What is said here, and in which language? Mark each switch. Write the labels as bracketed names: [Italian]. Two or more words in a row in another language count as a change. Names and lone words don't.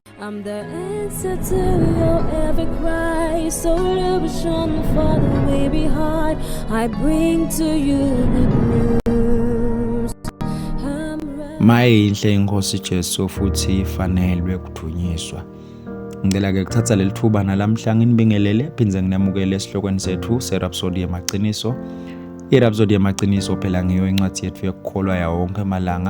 [English] I'm the answer to your every cry. So illusion for the way behind. I bring to you good news. [Swati] Mayinhle inkosi Jesu futhi ifanelwe kudunyiswa. Ngicela ke kuthatha leli thuba nalamhla nginibingelele phindze nginamukele esihlokweni sethu seRhapsody yamaqiniso. iRhapsody yamaqiniso phela ngiyo incwadi yethu yokukholwa yawo wonke amalanga.